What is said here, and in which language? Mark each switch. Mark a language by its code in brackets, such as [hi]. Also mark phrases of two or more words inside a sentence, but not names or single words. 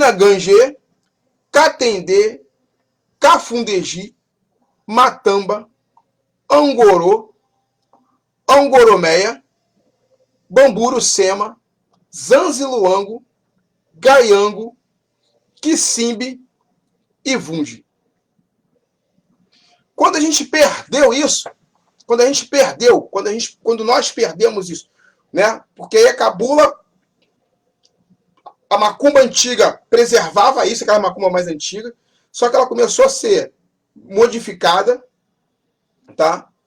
[pt] Minagangê, Catendê, Cafundegi, Matamba, Angorô, Angoromeia, Bamburucema, Zanziluango, Gaiango, Quisimbe e Vunge. Quando a gente perdeu isso, quando nós perdemos isso, né? Porque aí a cabula, a macumba antiga preservava isso, aquela macumba mais antiga, só que ela começou a ser modificada, tá?